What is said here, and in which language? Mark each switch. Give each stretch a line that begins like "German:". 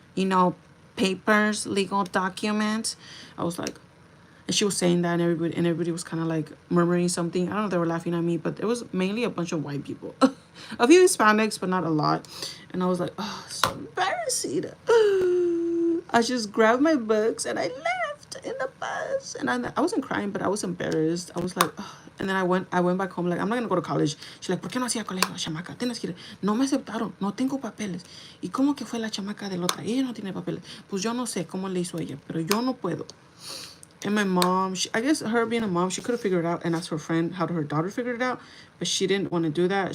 English: You know, papers, legal documents. I was like, and she was saying that, and everybody was kind of like murmuring something. I don't know if they were laughing at me, but it was mainly a bunch of white people. A few Hispanics, but not a lot. And I was like, oh, so embarrassing. I just grabbed my books and I left in the bus. And I wasn't crying, but I was embarrassed. I was like, ugh. And then I went back home like, I'm not gonna go to college.
Spanish: She's like, ¿por qué no hacía colegio, chamaca? Tienes que ir. No me aceptaron, no tengo papeles. ¿Y cómo que fue la chamaca de la otra? Ella no tiene papeles. Pues yo no sé cómo le hizo ella, pero yo no puedo.
English: And my mom, I guess her being a mom, she could have figured it out and asked her friend how her daughter figured it out, but she didn't want to do that.